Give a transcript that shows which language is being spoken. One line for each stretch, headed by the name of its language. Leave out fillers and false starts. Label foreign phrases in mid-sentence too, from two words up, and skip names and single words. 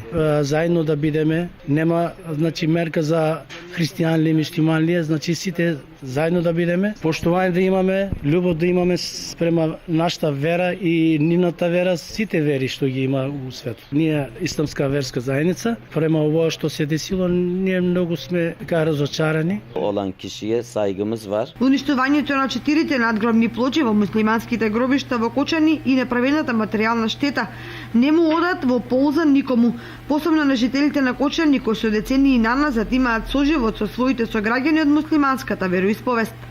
Macedonian: Заедно да бидеме, нема значи мерка за христијани или муслимани, значи сите заедно да бидеме, поштување да имаме, љубов да имаме спрема нашата вера и нивната вера, сите вери што ги има у светот. Ние исламска верска заедница, према ова што се десило, ние многу сме така разочарани.
Turkish: Olan kişiye saygımız var.
Macedonian: Уништувањето на 4 надгробни плочи во муслиманските гробишта во Кочани и направената материјална штета не му одат во полза никому, посебно на жителите на Кочани кои со децении наназад имаат соживот со своите сограѓани од муслиманската вероисповест.